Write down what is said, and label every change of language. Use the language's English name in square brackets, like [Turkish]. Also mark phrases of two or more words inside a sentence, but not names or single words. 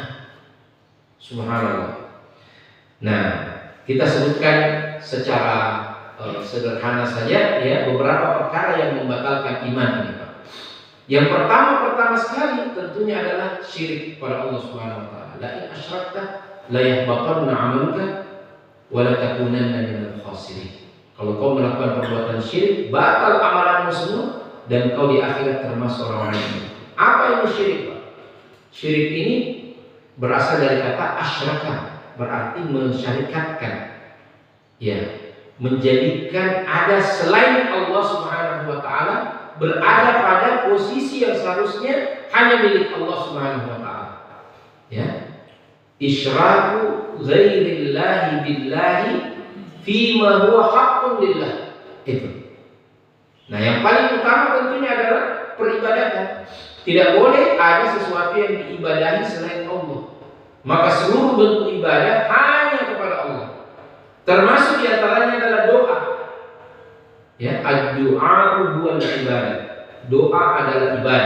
[Indonesian] Subhanallah. Nah, kita sebutkan secara sederhana saja, ya, beberapa perkara yang membatalkan iman ini, Pak. Yang pertama sekali tentunya adalah syirik pada Allah [Arabic] سبحانه وتعالى. لئن أشركت ليحبطن عملك ولتكونن من الخاسرين. [Indonesian] Kalau kau melakukan perbuatan syirik, batal amalanmu semua dan kau di akhirat termasuk orang-orang yang. Apa ini syirik, Pak? Syirik ini berasal dari kata asyraka, berarti mensyarikatkan. Ya, menjadikan ada selain Allah [Arabic] سبحانه وتعالى [Indonesian] berada pada posisi yang seharusnya hanya milik Allah [Arabic] سبحانه وتعالى. [Indonesian] Ya. [Arabic] إشراك غير الله بالله فيما هو حق لله. [Indonesian] Itu. Nah, yang paling utama tentunya adalah peribadatan. Tidak boleh ada sesuatu yang diibadahi selain Allah. Maka seluruh bentuk ibadah hanya kepada Allah. Termasuk diantaranya adalah doa. Ya, [Arabic] الدعاء هو العبادة. [Indonesian] Doa adalah ibadah.